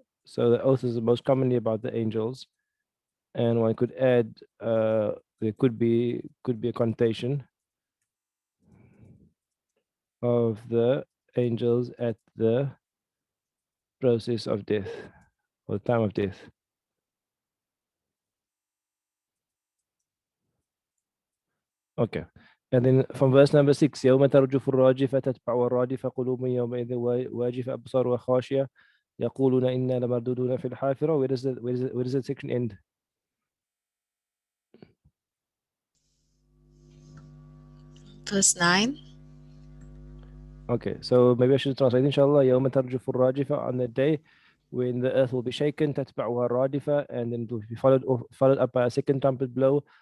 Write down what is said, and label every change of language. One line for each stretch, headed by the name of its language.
English: So the oath is the most commonly about the angels, and one could add there could be a connotation of the angels at the process of death or the time of death. Okay, and then from verse number 6,
Arabic: يوم ترجف الراجفة تتبع الرادفة قلوب يومئذ واجفة أبصارها خاشية يقولون إنا لمردودون في الحافرة.
English: Where does that section end? Verse 9. Okay, so maybe I should translate, inshallah.
Arabic: يوم ترجف الراجفة,
English: on the day when the earth will be shaken,
Arabic: تتبعها الرادفة,
English: and then it will be followed up by a second trumpet blow.